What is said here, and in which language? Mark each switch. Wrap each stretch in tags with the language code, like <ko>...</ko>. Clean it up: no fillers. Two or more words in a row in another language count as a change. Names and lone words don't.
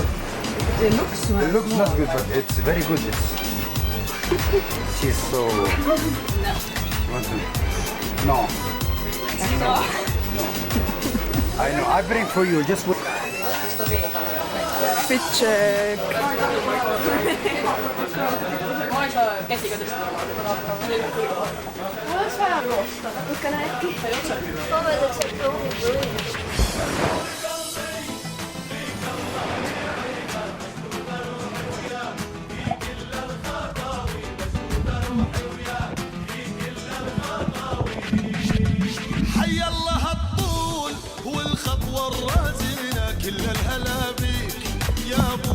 <en>It looks not good, but it's very good. She's so... No. I know. I bring for you. Just wait. Fit check.</en> <et>Ma ei saa käsiga tõsta. Mul oleks vaja joosta. Natukene äkki. Ma võtaks, et proovib.</et> <ar>حي الله الطول والخطوة الرازينة كل الهلا بيك يا ابو</ar>